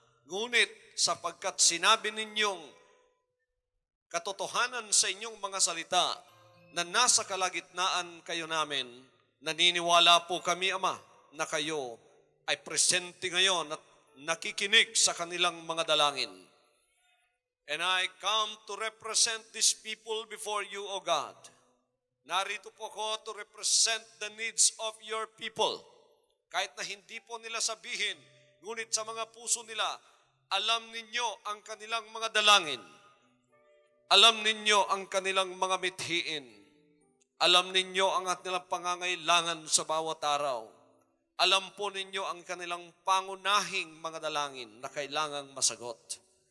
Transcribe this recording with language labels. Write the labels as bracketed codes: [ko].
[tl] Ngunit sapagkat sinabi ninyong katotohanan sa inyong mga salita na nasa kalagitnaan kayo namin, naniniwala po kami, Ama, na kayo ay presente ngayon at nakikinig sa kanilang mga dalangin. [en] And I come to represent these people before you, O God. [tl] Narito po ko [en] to represent the needs of your people. [tl] Kahit na hindi po nila sabihin, ngunit sa mga puso nila, alam ninyo ang kanilang mga dalangin. Alam ninyo ang kanilang mga mithiin. Alam ninyo ang kanilang pangangailangan sa bawat araw. Alam po ninyo ang kanilang pangunahing mga dalangin na kailangang masagot.